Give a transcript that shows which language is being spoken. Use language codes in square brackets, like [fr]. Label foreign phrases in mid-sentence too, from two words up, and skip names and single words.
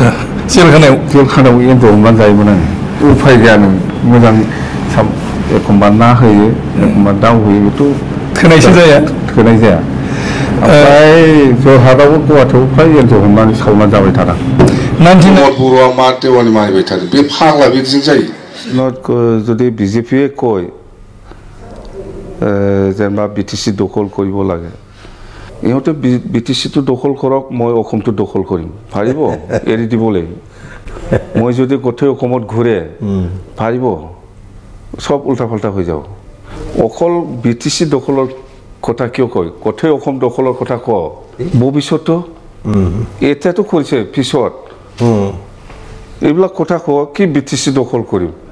[brx] जेलखानायाव एन्जर हमनानै जायोमोन आं। उफाय गैया नों मोजां एखमबा ना होयो एखमबा दाउ होयो बेथ' थोनायसो जाया। ओमफ्राय जरहाटआवबो गुवाहाटियाव फ्राय एन्जर हमनानै सावनानै जाबाय थादों। बर'आ मा देवानि मानिबाय थादों बे फाग्ला बिदिजों जायो। [as] যদি বিজেপিয়ে কয় যেনিবা বিটিচি দখল কৰিব লাগে ইহঁতে বিটিচিটো দখল কৰক মই অসমটো দখল কৰিম পাৰিব এৰি দিবলৈ মই যদি গোটেই অসমত ঘূৰে পাৰিব সব উল্টা পাল্টা হৈ যাব অকল বিটিচি দখলৰ কথা কিয় কয় গোটেই অসম দখলৰ কথা ক ভৱিষ্যতো এতিয়াতো কৰিছে পিছত এইবিলাক কথা ক কি বিটিচি দখল কৰিম